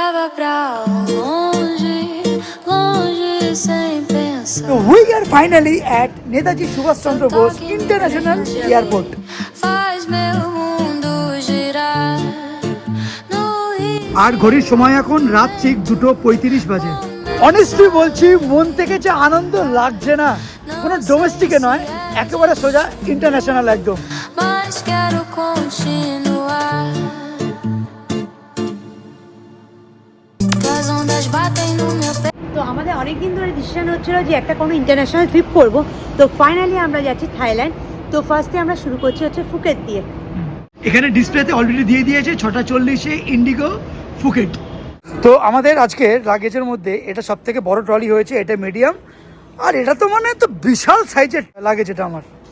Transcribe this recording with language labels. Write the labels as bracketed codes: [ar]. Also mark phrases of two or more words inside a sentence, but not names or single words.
[pt] pra longe, longe sem pensar. [en] So we are finally at Netaji Subhash Chandra Bose International Airport. [pt] Faz meu mundo girar no ritmo. [bn] আর ঘড়ির সময় এখন রাত ঠিক 2:35 বাজে। অনেস্টলি বলছি, মন থেকে যে আনন্দ লাগছে না, কোনো ডোমেস্টিকে নয়, একেবারে সোজা ইন্টারন্যাশনাল একদম। Mas quero continuar. As ondas batem no meu peito. তো আমাদের অনেক দিন ধরে ডিসিশন হচ্ছিল যে একটা কোনো [en] international trip [bn] করব। তো ফাইনালি আমরা যাচ্ছি থাইল্যান্ড। তো ফার্স্টে আমরা শুরু করছি হচ্ছে ফুকেট দিয়ে। এখানে [en] display-te already [bn] দিয়ে দিয়েছে 6:40 ইন্ডিগো ফুকেট। তো আমাদের আজকে লাগেজের মধ্যে এটা সব থেকে বড় ট্রলি হয়েছে, এটা মিডিয়াম, আর এটা তো মানে তো বিশাল [en] size-er luggage [bn] এটা আমার।